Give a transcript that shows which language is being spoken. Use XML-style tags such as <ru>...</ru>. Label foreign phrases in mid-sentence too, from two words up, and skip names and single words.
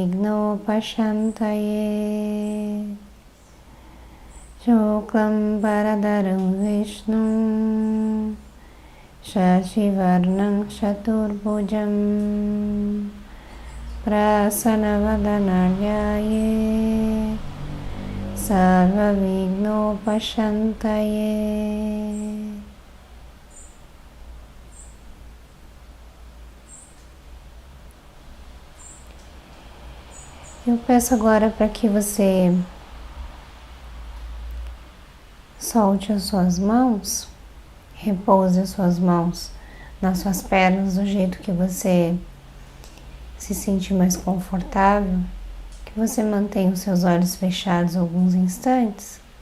<sa>Vignopashantaye Shuklam Bharadaram Vishnum Shashivarnam Chaturbhujam Prasanavadana Dhyaye Sarva Vignopashantaye.</sa> <pt>Eu peço agora para que você solte as suas mãos, repouse as suas mãos nas suas pernas do jeito que você se sentir mais confortável, que você mantenha os seus olhos fechados alguns instantes</pt>